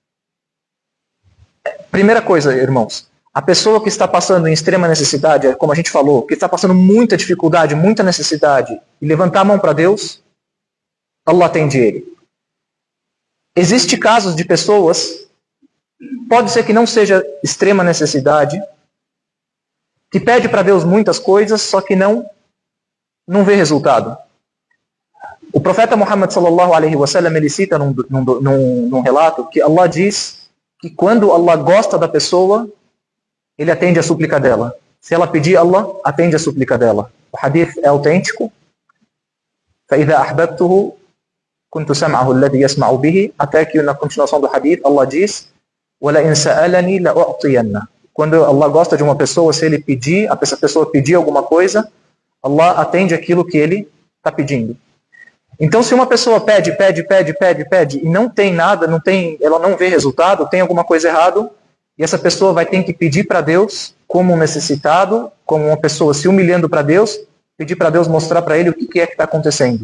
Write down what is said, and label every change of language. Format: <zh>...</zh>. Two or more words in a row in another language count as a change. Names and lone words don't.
<pt>Primeira coisa, irmãos, a pessoa que está passando em extrema necessidade, como a gente falou, que está passando muita dificuldade, muita necessidade, e levantar a mão para Deus, Allah atende ele. Existem casos de pessoas, pode ser que não seja extrema necessidade, que pede para Deus muitas coisas, só que não vê resultado. O profeta Muhammad</pt> <ar>صلى الله عليه وسلم,</ar> <pt>ele cita num relato que Allah diz que quando Allah gosta da pessoa, ele atende a súplica dela. Se ela pedir, Allah atende a súplica dela. O hadith é autêntico.</pt> <ar>فَإِذَا أَحْبَبْتُهُ كُنْتُ سَمْعَهُ الَّذِي يَسْمَعُ بِهِ.</ar> <pt>Até que na continuação do hadith, Allah diz</pt> <ar>وَلَئِنْ سَأَلَنِي لَأُعْطِيَنَّ.</ar> <pt>Quando Allah gosta de uma pessoa, se ele pedir, essa pessoa pedir alguma coisa, Allah atende aquilo que ele está pedindo. Então, se uma pessoa pede e não tem nada, ela não vê resultado, tem alguma coisa errada, e essa pessoa vai ter que pedir para Deus, como um necessitado, como uma pessoa se humilhando para Deus, pedir para Deus mostrar para ele o que é que está acontecendo.</pt>